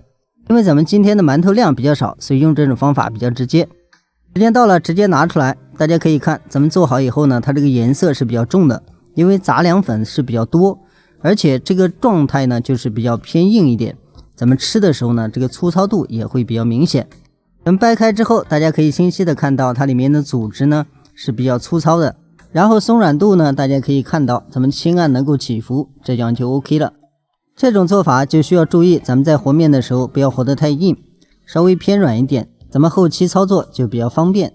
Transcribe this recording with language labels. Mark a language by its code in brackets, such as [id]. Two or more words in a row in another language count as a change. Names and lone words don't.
[zh] 因為咱們今天的饅頭量比較少，所以用這種方法比較直接。時間到了，直接拿出來，大家可以看，咱們做好以後呢，它這個顏色是比較重的，因為雜糧粉是比較多，而且這個狀態呢就是比較偏硬一點，咱們吃的時候呢，這個粗糙度也會比較明顯。咱们掰開之後，大家可以清晰的看到它裡面的組織呢是比較粗糙的，然後鬆軟度呢，大家可以看到咱們輕按能夠起伏，這樣就 OK 了。這種做法就需要注意，咱們在和面的時候不要和得太硬，稍微偏軟一點，咱們後期操作就比較方便。